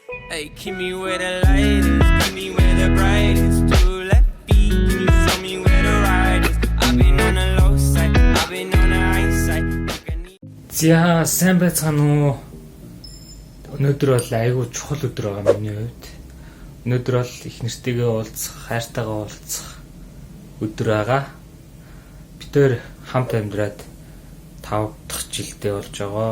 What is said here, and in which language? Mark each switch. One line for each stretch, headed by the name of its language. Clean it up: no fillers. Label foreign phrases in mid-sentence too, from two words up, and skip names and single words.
English: Hey, keep me where the light is, keep me where the bright is. Two left feet, can you show me where the ride is? I've been on the low side, I've been on the high side.
Mongolian: За сайн байцгаана уу. Өнөөдөр бол айгүй чухал өдөр байгаа миний хувьд. Өнөөдөр бол их нэртэйгээ уулзах, хайртайгаа уулзах өдөр байгаа. Бид тээр хамт амьдраад 5 дахь жилдээ болж байгаа.